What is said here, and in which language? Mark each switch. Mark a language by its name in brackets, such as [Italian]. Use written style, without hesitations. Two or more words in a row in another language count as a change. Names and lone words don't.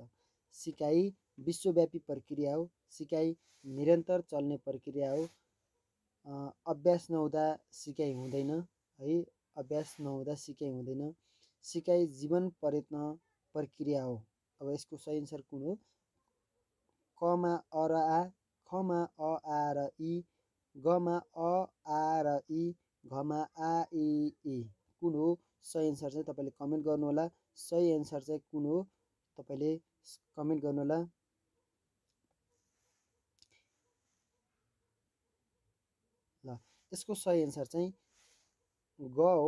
[Nepali] सिकाइ विश्वव्यापी प्रक्रिया हो, सिकाइ निरन्तर चल्ने प्रक्रिया हो, अभ्यास नहुँदा सिकाइ हुँदैन है। अभ्यास नहुँदा सिकाइ हुँदैन। सिकाइ जीवन प्रयत्न प्रक्रिया हो। अब यसको सही एन्सर कुन हो? कमा अ र आ, खमा अ आ र इ, गमा अ आ र इ, घमा आ इ इ। कुन हो सही एन्सर चाहिँ तपाईँले कमेन्ट गर्नुहोला। सही एन्सर चाहिँ कुन हो तपाईँले कमेन्ट गर्नुहोला। ल यसको सही एन्सर चाहिँ ग हो।